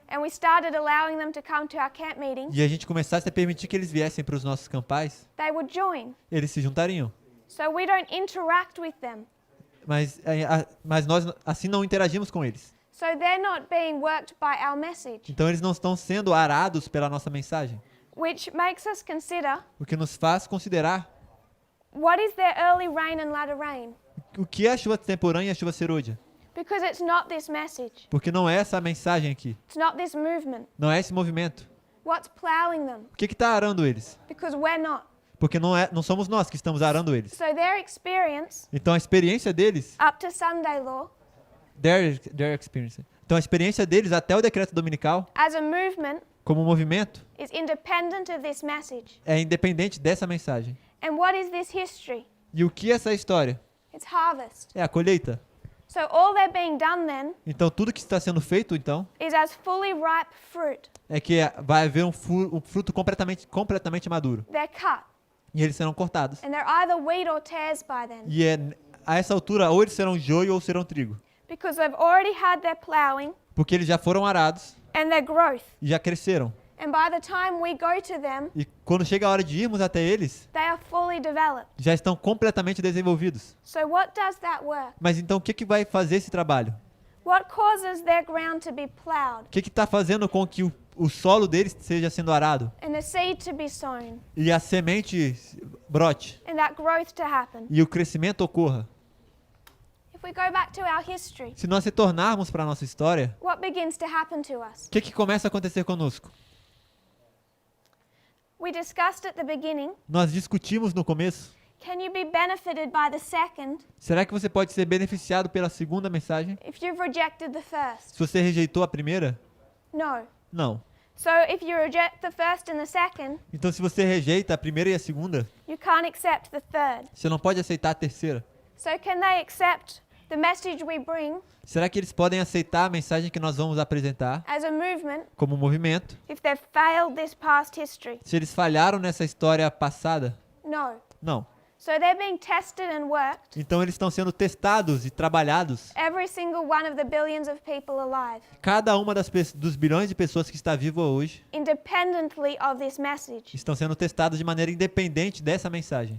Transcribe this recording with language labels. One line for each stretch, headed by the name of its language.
English: and we started allowing them to come to our camp meetings,
Portuguese: e a gente começasse a permitir que eles viessem para os nossos campais,
English: they would join.
Portuguese: eles se juntariam.
English: So we don't interact with them.
Portuguese: Mas nós assim não interagimos com eles.
English: So they're not being worked by our message,
Portuguese: Então eles não estão sendo arados pela nossa mensagem.
English: which makes us consider
Portuguese: O que nos faz considerar
English: what is their early rain and latter rain?
Portuguese: o que é a chuva temporânea e a chuva serôdia.
English: Because it's not this message.
Portuguese: Porque não é essa a mensagem aqui.
English: It's not this movement.
Portuguese: Não é esse movimento.
English: What's plowing them?
Portuguese: O que está arando eles?
English: Because we're not.
Portuguese: Porque não somos nós que estamos arando eles.
English: So their experience
Portuguese: Então a experiência deles,
English: up to Sunday law their experience.
Portuguese: Então a experiência deles até o decreto dominical,
English: as a movement
Portuguese: como movimento,
English: is independent of this message.
Portuguese: é independente dessa mensagem.
English: And what is this history?
Portuguese: E o que é essa história?
English: It's harvest.
Portuguese: É a colheita.
English: So all they're being done then
Portuguese: Então tudo que está sendo feito então
English: is as fully ripe fruit.
Portuguese: é que vai haver um fruto completamente maduro.
English: They're cut.
Portuguese: E eles serão cortados.
English: And they're either wheat or tares by then.
Portuguese: E a essa altura ou eles serão joio ou serão trigo.
English: Because they've already had their plowing
Portuguese: Porque eles já foram arados
English: and their growth.
Portuguese: e já cresceram.
English: And by the time we go to them,
Portuguese: E quando chega a hora de irmos até eles,
English: they are fully developed.
Portuguese: já estão completamente desenvolvidos.
English: So what does that work?
Portuguese: Mas então o que vai fazer esse trabalho?
English: What causes their ground to be plowed
Portuguese: O que está fazendo com que o solo deles esteja sendo arado
English: and the seed to be sown
Portuguese: e a semente brote
English: and that growth to happen?
Portuguese: e o crescimento ocorra?
English: If we go back to our history,
Portuguese: Se nós retornarmos para a nossa história,
English: what begins to happen to us?
Portuguese: o que começa a acontecer conosco?
English: We discussed at the beginning,
Portuguese: Nós discutimos no começo.
English: can you be benefited by the second
Portuguese: Será que você pode ser beneficiado pela segunda mensagem?
English: if you've rejected the first?
Portuguese: Se você rejeitou a primeira?
English: No.
Portuguese: Não.
English: So if you reject the first and the second,
Portuguese: Então se você rejeita a primeira e a segunda,
English: you can't accept the third.
Portuguese: você não pode aceitar a terceira.
English: So can they accept the message we bring
Portuguese: Será que eles podem aceitar a mensagem que nós vamos apresentar
English: as a movement
Portuguese: como movimento?
English: if they've failed this past history?
Portuguese: Se eles falharam nessa história passada?
English: No.
Portuguese: Não.
English: So they're being tested and worked,
Portuguese: Então eles estão sendo testados e trabalhados.
English: every single one of the billions of people alive,
Portuguese: Cada uma dos bilhões de pessoas que está viva hoje
English: independently of this message.
Portuguese: estão sendo testados de maneira independente dessa mensagem.